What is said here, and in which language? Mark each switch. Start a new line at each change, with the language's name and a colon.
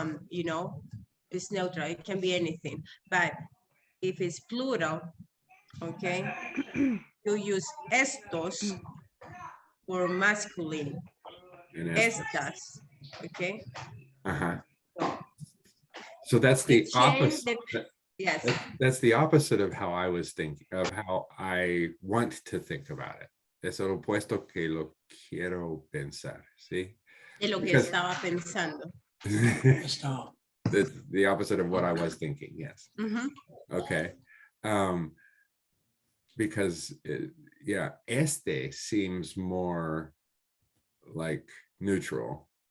English: You know, it's neutral. It can be anything. But if it's plural, okay, you use estos for masculine.
Spanish: Estas, okay.
English: So that's the opposite. Yes. That's the opposite of how I was thinking, of how I want to think about it.
Spanish: Es lo opuesto que lo quiero pensar, ¿sí? De lo que estaba pensando.
English: It's the opposite of what I was thinking, yes. Okay. Because yeah, este seems more like neutral.